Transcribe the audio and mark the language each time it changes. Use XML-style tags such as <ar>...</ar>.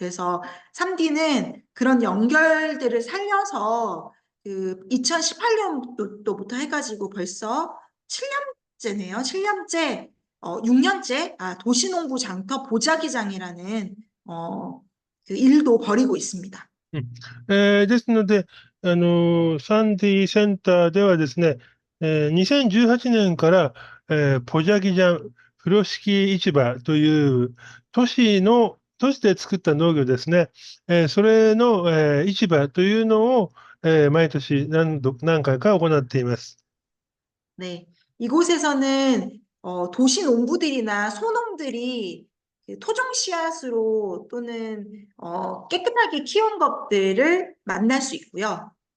<ko>그래서 3D는 그런 연결들을 살려서 그 2018년도부터 해가지고 벌써 7년째네요. 7년째, 6년째, 도시농부 장터 보자기장이라는 그 일도 벌이고 있습니다. うん。</ko> <ja>ですので、サンディセンターではですね、2018年から、ポジャギジャン風呂敷市場という都市で作った農業ですね。それの、市場というのを、毎年何回か行っています。</ja> <ko>네. 이곳에서는 도시 농부들이나 소농들이 그 토종 씨앗으로 또는 깨끗하게 키운 것들을 만날 수 있고요.</ko>